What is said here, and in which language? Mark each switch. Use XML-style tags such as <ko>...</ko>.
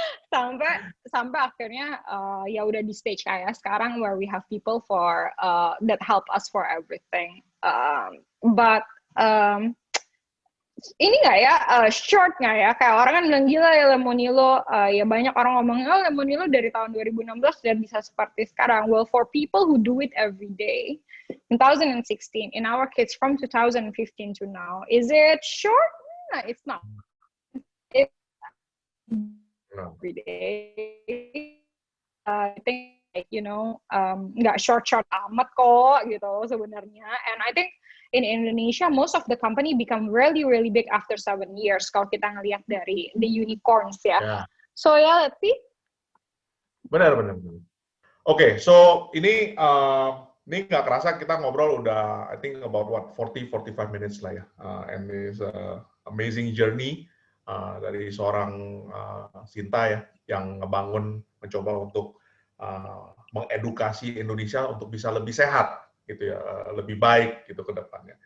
<id>sampai akhirnya ya udah di stage kayak sekarang</id> <en>where we have people for that help us for everything. But</en> <id>ini nggak ya, short nggak ya? Kayak orang kan bilang gila ya Lemonilo, ya banyak orang ngomong, oh Lemonilo dari tahun 2016 sudah bisa seperti sekarang.</id> <en>Well, for people who do it every day, in 2016, in our case from 2015 to now, is it short? No, it's not. It's every day. I think,</en> <id>nggak short amat kok gitu sebenarnya.</id> <en>And I think in Indonesia, most of the company become really, really big after 7 years.</en> <id>Kalau kita ngelihat dari</id> <en>the unicorns</en> <id>ya.</id> <en>Yeah. So ya, let's see.</en> <id>Benar. Oke, so ini nggak kerasa kita ngobrol udah,</id> <en>I think about 40-45 minutes</en> <id>lah ya.</id> <en>And it's amazing journey</en> <id>dari seorang Sinta ya, yang mencoba untuk mengedukasi Indonesia untuk bisa lebih sehat gitu ya, lebih baik gitu ke depannya.</id>